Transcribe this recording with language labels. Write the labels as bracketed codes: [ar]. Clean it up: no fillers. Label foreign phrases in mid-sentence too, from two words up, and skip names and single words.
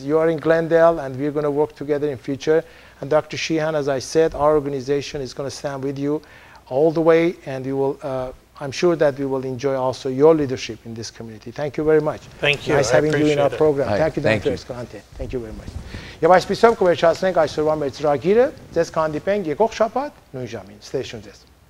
[en] You are in Glendale, and we're going to work together in future. And Dr. Sheehan, as I said, our organization is going to stand with you all the way, and we will. I'm sure that we will enjoy also your leadership in this community. Thank you very much. Thank you. Nice having you in our program. Thank you, Dr. Escalante. Thank you very much. [hy] Եվ այսպիսով կվերջացնենք այսօրվա մեր ծրագիրը, ձեզ կհանդիպենք եկող շաբաթ նույն ժամին։ Ստեյշուն ձեզ։